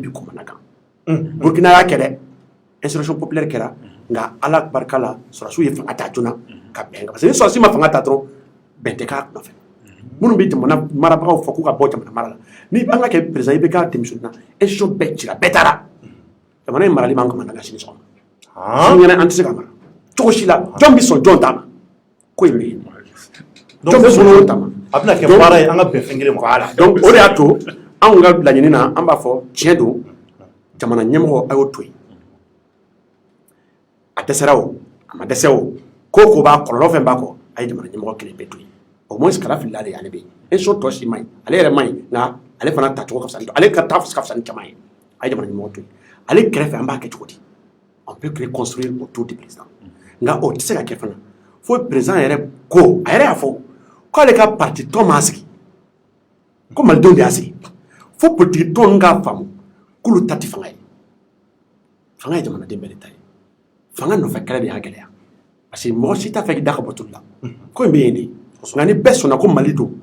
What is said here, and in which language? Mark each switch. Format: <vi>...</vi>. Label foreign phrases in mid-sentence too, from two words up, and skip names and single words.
<bm>bɛ kɔmana kan Burkina y'a kɛ dɛ</bm> <fr>insurrection populaire</fr> <bm>kɛra nka Ala barika la sɔrɔsiw ye fanga ta joona ka bɛn parce que ni sɔrɔsi ma fanga ta dɔrɔn bɛn tɛ k'a nɔfɛ minnu bɛ jamana marabagaw fɔ k'u ka bɔ jamana mara la ni an ka kɛ président i bɛ k'a démissionner na institution bɛɛ cira bɛɛ taara jamana in marali b'an kamana kan sini sɔgɔma sini ɲɛna an tɛ se ka mara cogo si la jɔn bɛ sɔn jɔn ta ma ko in bɛ yen jɔn bɛ sɔn jɔn ta ma a bɛna kɛ baara ye an ka bɛn fɛn kelen ma voilà donc o de y'a to anw ka laɲini na an b'a fɔ tiɲɛ don jamana ɲɛmɔgɔ a y'o to yen a dɛsɛra o a ma dɛsɛ o ko b'a kɔlɔlɔ fɛn b'a kɔ a ye jamana ɲɛmɔgɔ kelen bɛɛ to yen</bm> <fr>au moins</fr> <bm>Kadafi ale bɛ yen institution tɔ si ma ɲi ale yɛrɛ ma ɲi nka ale fana tacogo ka fisa ale ka taa ka fisa ni caman ye a ye jamana ɲɛmɔgɔ to yen ale kɛrɛfɛ an b'a kɛ cogo di</bm> <fr>on peut reconstruire autour du président</fr> <bm>nka o tɛ se ka kɛ fana fo président yɛrɛ ko a yɛrɛ y'a fɔ k'ale ka parti tɔn m'a sigi ko malidenw de y'a sigi fo politique tɔn k'a faamu k'olu ta tɛ fanga ye fanga ye jamanaden bɛɛ de ta ye fanga nɔfɛ kɛlɛ de y'a gɛlɛya parce que mɔgɔ si t'a fɛ k'i da ka bɔ tulu la ko in bɛ yen de nka ni bɛɛ sɔnna ko Mali don</bm>